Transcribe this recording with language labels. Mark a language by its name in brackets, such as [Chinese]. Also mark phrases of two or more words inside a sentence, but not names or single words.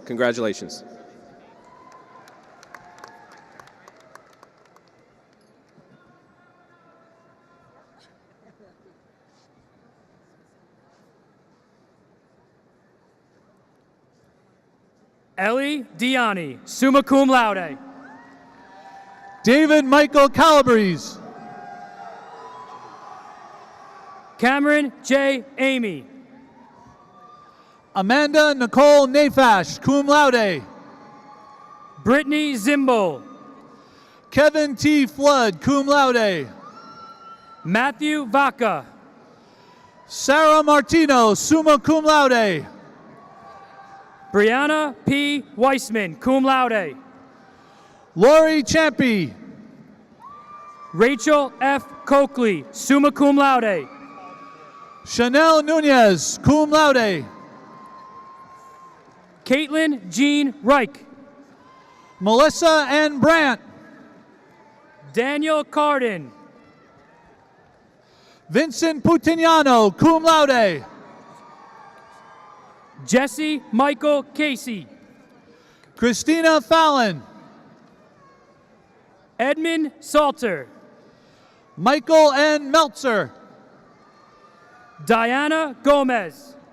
[English] Congratulations. Ellie Diani, [Latin] summa cum laude. [English] David Michael Calabrese. Cameron J. Amy. Amanda Nicole Nafash, [Latin] cum laude. [English] Brittany Zimble. Kevin T. Flood, [Latin] cum laude. [English] Matthew Vaca. Sarah Martino, [Latin] summa cum laude. [English] Brianna P. Weissman, [Latin] cum laude. [English] Lori Champy. Rachel F. Coakley, [Latin] summa cum laude. [English] Chanel Nunez, [Latin] cum laude. [English] Caitlin Jean Reich. Melissa N. Brandt. Daniel Carden. Vincent Putignano, [Latin] cum laude. [English] Jesse Michael Casey. Christina Fallon. Edmund Salter. Michael N. Meltzer. Diana Gomez.